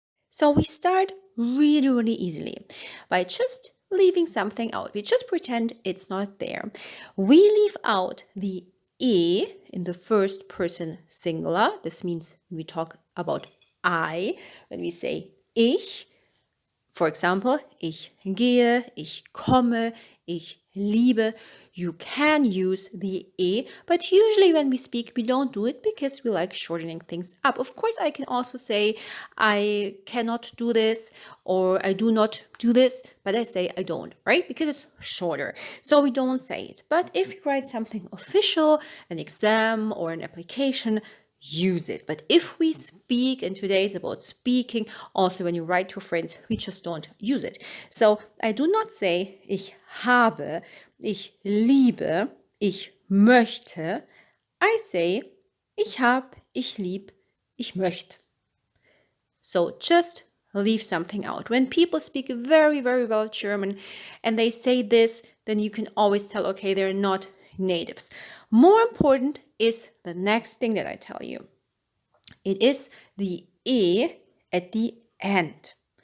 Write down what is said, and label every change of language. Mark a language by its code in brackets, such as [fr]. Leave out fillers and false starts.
[en] So we start really easily by just leaving something out. We just pretend it's not there. We leave out the E in the first person singular. This means we talk about I when we say ich. For example, [de] ich gehe, ich komme, ich liebe. [en] You can use the E, but usually when we speak, we don't do it because we like shortening things up. Of course, I can also say I cannot do this or I do not do this, but I say I don't, right? Because it's shorter. So we don't say it. But if you write something official, an exam or an application, use it. But if we speak, and today is about speaking, also when you write to friends, we just don't use it. So I do not say [de] ich habe, ich liebe, ich möchte. [en] I say [de] ich hab, ich lieb, ich möchte. [en] So just leave something out. When people speak very well German and they say this, then you can always tell, okay, they're not natives. More important is the next thing that I tell you. It is the E at the end.